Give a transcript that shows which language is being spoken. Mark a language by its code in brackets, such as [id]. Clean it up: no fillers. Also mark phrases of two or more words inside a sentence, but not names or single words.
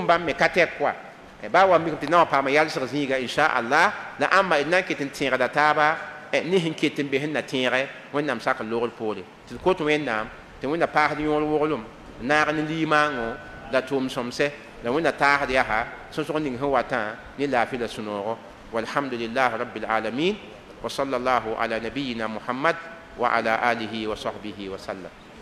[mos] bãmb me ka tɛk koa baa wa mikm tɩ na wa paama yalsg zĩiga inshaallah la ãmba d na n ket n tẽegda taaba ne sẽn ket n be sẽn na tẽege wẽnnaam sak n logr poore tɩ d kot wẽnnaam tɩ wẽnna paasd yõor woglem naag ne liimãango la tʋʋm sõmsɛ la wẽnna taasd yaa sõsg ning sẽn watã ne laafɩ la sũ-noogo [ar] والحمد لله رب العالمين وصلى الله على نبينا محمد وعلى آله وصحبه وسلم